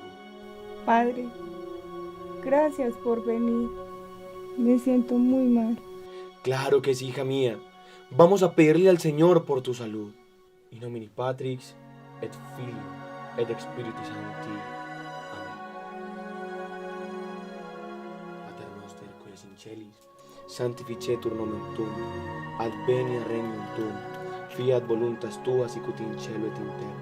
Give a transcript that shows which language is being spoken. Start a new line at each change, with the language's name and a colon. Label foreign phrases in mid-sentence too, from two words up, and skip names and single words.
Spanish: Padre, gracias por venir. Me siento muy mal. Claro que sí, hija mía. Vamos a pedirle al Señor por tu salud.
Latin: In nomine Patrix, et Filii, et Spiritus Sancti. Amén. Pater noster, qui es in celis, sanctificetur nomen tuum, adveniat regnum tuum, fiat voluntas tua sicut in cielo et in terra.